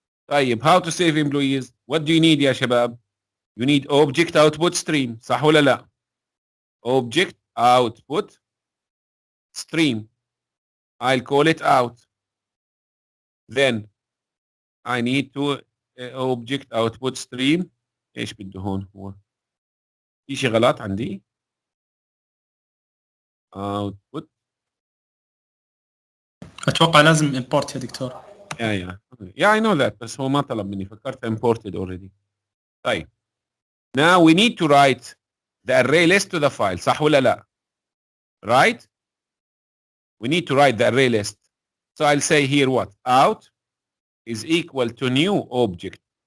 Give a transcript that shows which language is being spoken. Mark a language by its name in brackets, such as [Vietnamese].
[Arabic] طيب [English] how to save employees? What do you need [Arabic] يا شباب? [English] You need object output stream. [Arabic] صح ولا لا? [English] Object output stream. I'll call it out. Then I need to object output stream. [Arabic] ايش بده هون هو؟ في شيء غلط عندي؟ output. اتوقع لازم import يا دكتور. [English] Yeah, I know that. [Arabic] بس هو ما طلب مني. فكرت [English] imported already. [Arabic] طيب. [English] Now we need to write the array list to the file. [Arabic] صح ولا لا? [English] Right? We need to write the array list. So I'll say here what? Out is equal to new object.